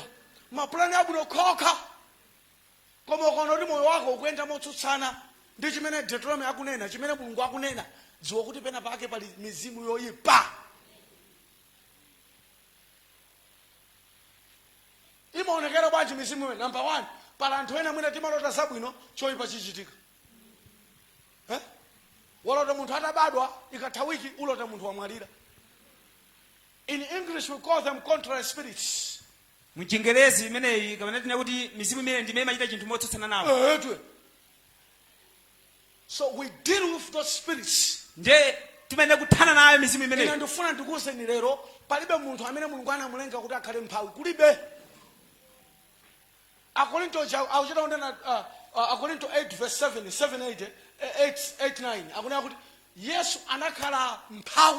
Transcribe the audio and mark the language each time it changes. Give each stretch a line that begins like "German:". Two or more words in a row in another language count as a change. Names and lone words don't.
Nyanja: Mapulani abwino okha koma ukaona kuti moyo wako ukuyenda motsutsana ndi chimene Deuteronomy akunena, chimene Mulungu akunena, dziwa kuti pena pake pali mizimu yoyipa. Imaonekera bwanji mizimu imeneyi? Number 1, pala anthu ena mwina timalota zabwino choyipa chichitika. Walota munthu atabadwa ikatha wiki ulota munthu wamwalira.
English: In English we call them contrary spirits.
Nyanja: Muchingerezi imeneyi kamene tinena kuti mizimu imene ndimene imachita chinthu motsutsana nawo. So we deal with those spirits. Nje timene kuthana nayo mizimu Ine imeneyi. ndifuna ndikuwuzeni lero palibe munthu amene Mulungu anamulenga kuti akhale mphawi, kulibe. Akorinto 8 verse 7 8 9 akunena kuti Yesu anakhala mphawi.